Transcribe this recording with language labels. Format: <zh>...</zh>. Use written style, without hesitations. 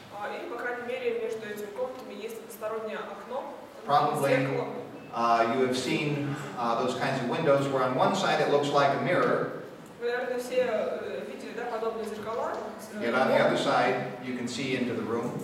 <ru>Или, по крайней мере, между этими комнатами есть одностороннее окно.</ru> <en>Probably you have seen those kinds of windows where on one side it looks like a mirror.</en> <ru>Вы, наверное, все видели, да, подобные зеркала.</ru> <en>Yet on the other side you can see into the room.</en>